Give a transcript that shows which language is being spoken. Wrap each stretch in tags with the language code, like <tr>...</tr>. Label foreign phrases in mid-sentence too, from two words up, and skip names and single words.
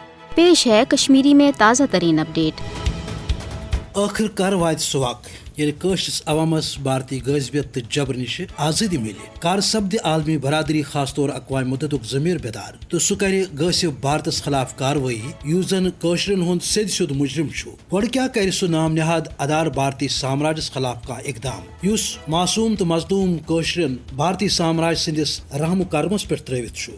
<ur>پیش ہے کشمیری میں تازہ ترین اپڈیٹ۔</ur> <ks>آخر کار وات سہ وقت ییٚلہِ کٲشرِس عوامس بھارتی غٲضبیت تہٕ جبر نِش آزٲدی مِلہِ، کر سپدِ عالمی برادری خاص طور اقوام متحدُک ضمیر بیدار تہٕ سُہ کرِ غٲصِب بھارتس خلاف کاروٲیی یُس زن کٲشرٮ۪ن ہُنٛد سیٚد سیوٚد مجرم چھُ۔ گۄڈٕ کیٛاہ کرِ سُہ نام نہاد ادار بھارتی سامراجس خلاف کانٛہہ اقدام یُس معصوم تہٕ مظلوم کٲشرٮ۪ن بھارتی سامراج سٕنٛدِس رحم و کرمس پٮ۪ٹھ ترٲوِتھ چھُ۔</ks>